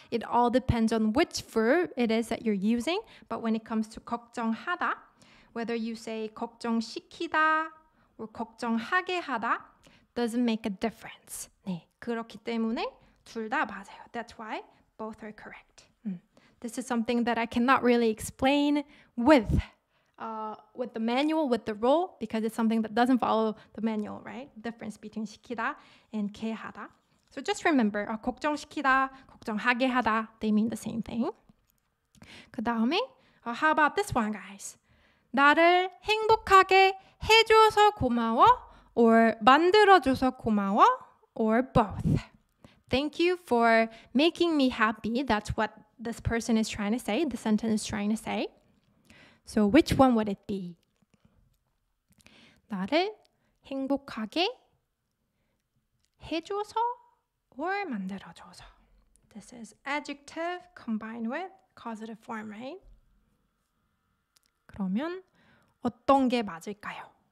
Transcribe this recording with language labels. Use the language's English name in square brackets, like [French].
[English] It all depends on which verb it is that you're using. But when it comes to 걱정하다, whether you say 걱정시키다 or 걱정하게 하다, doesn't make a difference. [Korean] 네, 그렇기 때문에 둘 다 맞아요. [English] That's why both are correct. This is something that I cannot really explain with the manual, with the rule, because it's something that doesn't follow the manual, right? Difference between 시키다 and 게 하다. So just remember, 걱정시키다, 걱정하게 하다, they mean the same thing. [Korean] 그 다음에, [English] how about this one, guys? [Korean] 나를 행복하게 해줘서 고마워, or 만들어줘서 고마워, [English] or both. Thank you for making me happy. That's what this person is trying to say, the sentence is trying to say. So which one would it be? [Korean] 나를 행복하게 해줘서 or 만들어줘서. [English] This is adjective combined with causative form, right? [Korean] 그러면 어떤 게 맞을까요?